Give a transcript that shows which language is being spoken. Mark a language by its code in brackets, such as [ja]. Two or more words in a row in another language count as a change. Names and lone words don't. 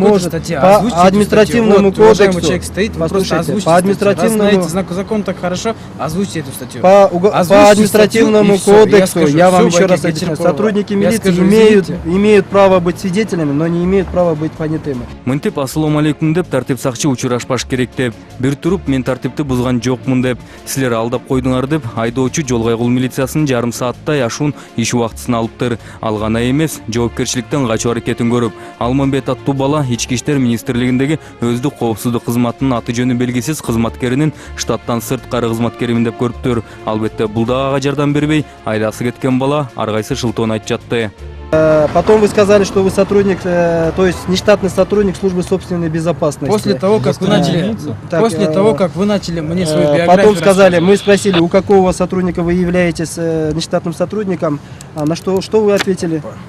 [ru] можете, статье, по озвучьте эту административному статью. Вот, уважаемый кодексу, человек стоит, вы просто послушайте, озвучьте по статью. административному, Раз знаете закон так хорошо, озвучьте эту статью. по Озвучьте административному статью, и всё, кодексу, скажу, я вам всё, еще Вадим раз объясню, Гончаркова. сотрудники Я милиции скажу, имеют извините. право быть свидетелями, но не имеют права быть понятыми. [ky] Мынтип [ar] السلام عليكم [ky] деп тартип сакчы учурашпаш керек деп, бир туруп мен тартипти бузган жокмун деп, силер алдап койдуңар деп айдоочу жол кайгыл милициясынын жарым сааттай ашуун иш убактысын алыптыр. Ал гана эмес, жоопкерчиликтен качуу аракетин көрүп, Алмамбет аттуу бала Ички иштер министрлигиндеги өздүк коопсуздук кызматынын аты жөнү белгисиз кызматкеринин штаттан сырткары кызматкеримин деп көрүптүр. Албетте бул да ага жардам бербей, айдасы кеткен бала ар кайсы шылтоон айтып жатты. [ru] Потом вы сказали, что вы сотрудник, то есть нештатный сотрудник службы собственной безопасности. После того, как вы начали, того, как вы начали мне свою биографию потом сказали, мы спросили, у какого сотрудника вы являетесь нештатным сотрудником, на что вы ответили?